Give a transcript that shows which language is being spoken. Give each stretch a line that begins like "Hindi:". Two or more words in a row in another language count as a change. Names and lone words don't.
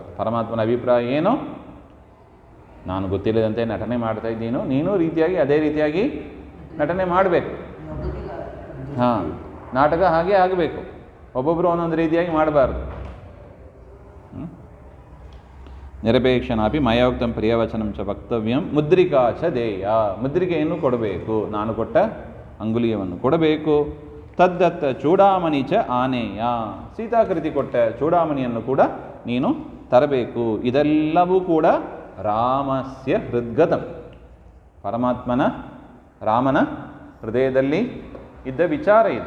Kannada: ಪರಮಾತ್ಮನ ಅಭಿಪ್ರಾಯ ಏನು, ನಾನು ಗೊತ್ತಿಲ್ಲದಂತೆ ನಟನೆ ಮಾಡ್ತಾ ಇದ್ದೀನೋ, ನೀನು ಅದೇ ರೀತಿಯಾಗಿ ನಟನೆ ಮಾಡಬೇಕು. ನಾಟಕ ಹಾಗೆ ಆಗಬೇಕು, ಒಬ್ಬೊಬ್ಬರು ಒಂದೊಂದು ರೀತಿಯಾಗಿ ಮಾಡಬಾರ್ದು.
Sanskrit: ನಿರಪೇಕ್ಷನಾಪಿ ಮಯೋಕ್ತಂ ಪ್ರಿಯವಚನಂ ಚ ವಕ್ತವ್ಯಂ ಮುದ್ರಿಕಾ ಚ ದೇಯ.
Kannada: ಮುದ್ರಿಕೆಯನ್ನು ಕೊಡಬೇಕು, ನಾನು ಕೊಟ್ಟ ಅಂಗುಲಿಯವನ್ನು ಕೊಡಬೇಕು.
Sanskrit: ತದ್ದತ್ತ ಚೂಡಾಮಣಿ ಚ ಆನೇಯ.
Kannada: ಸೀತಾಕೃತಿ ಕೊಟ್ಟ ಚೂಡಾಮಣಿಯನ್ನು ಕೂಡ ನೀನು ತರಬೇಕು. ಇದೆಲ್ಲವೂ ಕೂಡ
Sanskrit: ರಾಮಸ್ಯ ಹೃದ್ಗತಂ,
Kannada: ರಾಮನ ಹೃದಯದಲ್ಲಿ ಇದ್ದ ವಿಚಾರ ಇದು.